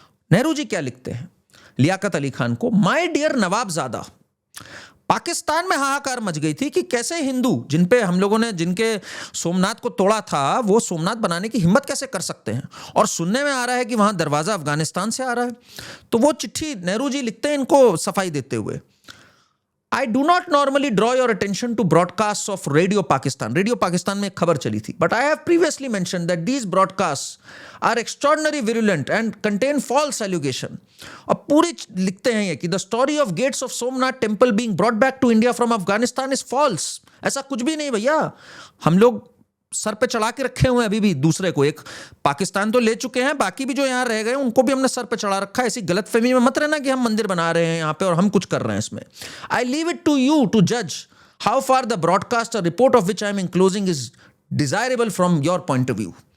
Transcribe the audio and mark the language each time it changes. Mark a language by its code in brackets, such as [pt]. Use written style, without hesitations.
[hi] नेहरू जी क्या लिखते हैं लियाकत अली खान को, [en] my dear [hi] नवाबजादा, पाकिस्तान में हाहाकार मच गई थी कि कैसे हिंदू जिन पे हम लोगों ने जिनके सोमनाथ को तोड़ा था वो सोमनाथ बनाने की हिम्मत कैसे कर सकते हैं, और सुनने में आ रहा है कि वहां दरवाजा अफगानिस्तान से आ रहा है। तो वो चिट्ठी नेहरू जी लिखते हैं इनको सफाई देते हुए, [en] I do not normally draw your attention to broadcasts of Radio Pakistan. Radio Pakistan [hi] में एक खबर चली थी, [en] but I have previously mentioned that these broadcasts are extraordinarily virulent and contain false allegation. [hi] और पूरी लिखते हैं ये कि [en] the story of gates of Somnath temple being brought back to India from Afghanistan is false. [hi] ऐसा कुछ भी नहीं भैया, हम लोग सर पे चढ़ा के रखे हुए हैं अभी भी दूसरे को। एक पाकिस्तान तो ले चुके हैं, बाकी भी जो यहाँ रह गए उनको भी हमने सर पे चढ़ा रखा है। ऐसी गलतफहमी में मत रहना कि हम मंदिर बना रहे हैं यहाँ पे और हम कुछ कर रहे हैं इसमें। [en] I leave it to you to जज how far the broadcast और report of which I am enclosing is desirable from your point of view.